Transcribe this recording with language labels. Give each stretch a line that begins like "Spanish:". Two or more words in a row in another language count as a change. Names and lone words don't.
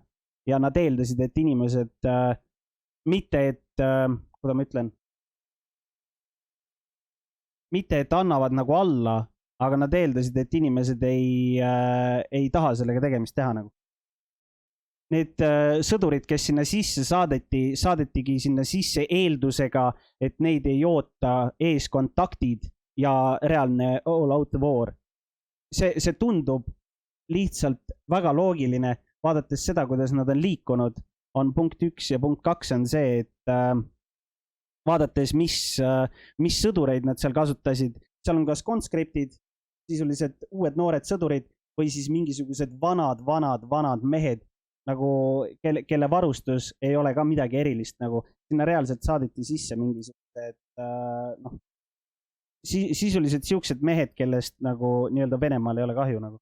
Estonian: Ja nad eeldasid, et inimesed, mitte et annavad nagu alla, aga nad eeldasid, et inimesed ei taha sellega tegemist teha nagu. Need sõdurid, kes sinna sisse saadetigi sinna sisse eeldusega, et neid ei oota ees kontaktid ja reaalne
English: all-out war.
Estonian: See tundub lihtsalt väga loogiline, vaadates seda, kuidas nad on liikunud, on punkt 1 ja punkt 2 on see, et vaadates, mis sõdureid nad seal kasutasid, seal on kas conscriptid, sisuliselt uued noored sõdurid või siis mingisugused vanad mehed, nagu, kelle varustus ei ole ka midagi erilist, nagu sinna reaalselt saadeti sisse mingisugused, sisuliselt siuksed mehed, kellest nagu nii-öelda Venemaal ei ole kahju nagu.